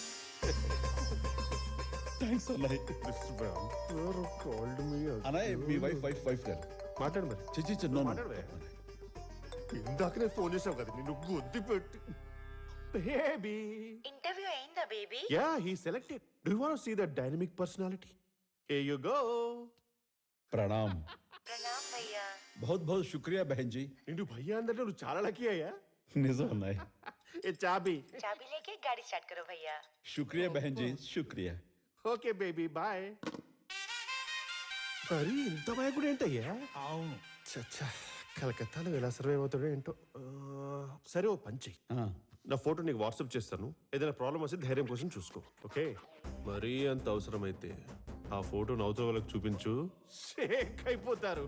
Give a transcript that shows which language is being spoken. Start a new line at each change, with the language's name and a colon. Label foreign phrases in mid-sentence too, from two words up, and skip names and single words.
Telugu: థ్యాంక్స్ అన్నాయ్. అన్నాయ్, మీ వైఫ్ గారు మాట్లాడు మరి. చిచి మాట్లాడవే. ఇందాకనే ఫోన్ చేసావు కదా, నిన్ను గుద్ది పెట్టి. బేబీ, ఇంటర్వ్యూ అయిందా బేబీ?
English: Ya, he selected. Do you want to see that dynamic personality? Here you go.
Telugu: ప్రణామ్.
Hindi: प्रणाम भैया. बहुत बहुत शुक्रिया बहन जी.
Telugu: నిన్ను భయ్యా అందరిలో నువ్వు చాలా లక్కీ అయ్యా. నిజం అన్నాయ్.
Hindi: ये चाबी. चाबी लेके गाड़ी स्टार्ट करो भैया. शुक्रिया बहन जी, शुक्रिया.
English: okay baby, bye.
Telugu: మరి ఇంత భయకుడు ఏంటయ్యా? అవును. చచ్చా, కలకత్తాలో ఎలా సర్వే అవుతాడో ఏంటో. సరే ఓ పని చెయ్యి, నా ఫోటో నీకు వాట్సాప్ చేస్తాను. ఏదైనా ప్రాబ్లం వస్తే ధైర్యం కోసం చూసుకో, ఓకే? మరీ అంత అవసరమైతే ఆ ఫోటో నవ్వుతో వాళ్ళకి చూపించు, షేక్ అయిపోతారు.